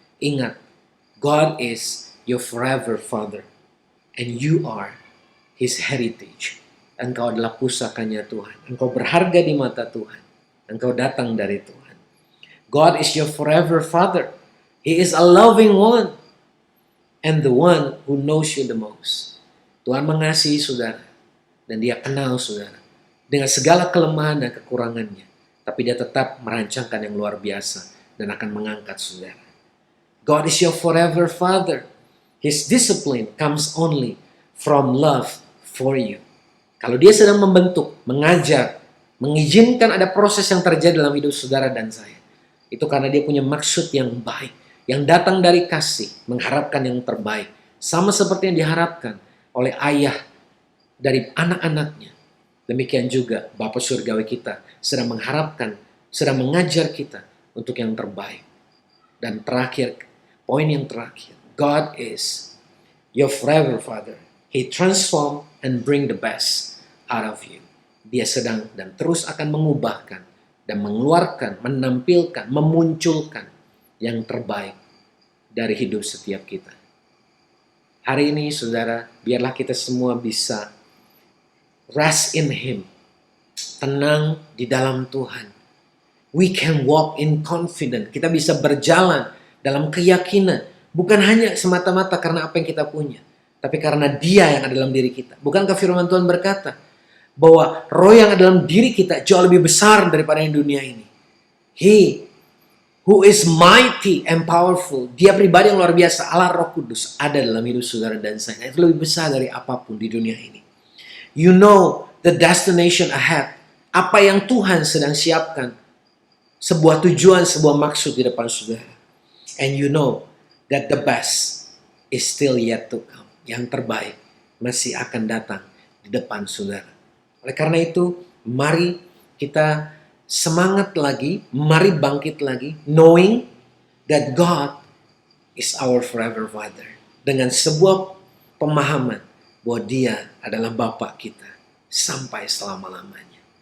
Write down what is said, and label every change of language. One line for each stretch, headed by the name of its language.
Indonesian: Ingat,
English: God is your forever Father, and you are His heritage.
Indonesian: Engkau adalah pusakanya Tuhan. Engkau berharga di mata Tuhan. Engkau datang dari Tuhan.
English: God is your forever Father. He is a loving one, and the one who knows you the most.
Indonesian: Tuhan mengasihi saudara, dan Dia kenal saudara dengan segala kelemahan dan kekurangannya. Tapi Dia tetap merancangkan yang luar biasa dan akan mengangkat saudara.
English: God is your forever Father. His discipline comes only from love for you.
Indonesian: Kalau Dia sedang membentuk, mengajar, mengizinkan ada proses yang terjadi dalam hidup saudara dan saya, itu karena Dia punya maksud yang baik, yang datang dari kasih, mengharapkan yang terbaik. Sama seperti yang diharapkan oleh ayah dari anak-anaknya. Demikian juga Bapa Surgawi kita sedang mengharapkan, sedang mengajar kita untuk yang terbaik. Dan terakhir, poin yang terakhir,
English: God is your forever Father. He transform and bring the best out of you.
Indonesian: Dia sedang dan terus akan mengubahkan dan mengeluarkan, menampilkan, memunculkan yang terbaik dari hidup setiap kita. Hari ini saudara, biarlah kita semua bisa
English: rest in Him.
Indonesian: Tenang di dalam Tuhan.
English: We can walk in confidence.
Indonesian: Kita bisa berjalan dalam keyakinan. Bukan hanya semata-mata karena apa yang kita punya, tapi karena Dia yang ada dalam diri kita. Bukankah firman Tuhan berkata bahwa roh yang ada dalam diri kita jauh lebih besar daripada yang dunia ini.
English: He who is mighty and powerful,
Indonesian: Dia pribadi yang luar biasa, Allah Roh Kudus ada dalam hidup saudara dan saya. Itu lebih besar dari apapun di dunia ini.
English: You know the destination ahead.
Indonesian: Apa yang Tuhan sedang siapkan. Sebuah tujuan, sebuah maksud di depan saudara.
English: And you know that the best is still yet to come.
Indonesian: Yang terbaik masih akan datang di depan saudara. Oleh karena itu, mari kita semangat lagi, mari bangkit lagi,
English: knowing that God is our forever Father.
Indonesian: Dengan sebuah pemahaman bahwa Dia adalah Bapa kita sampai selama-lamanya.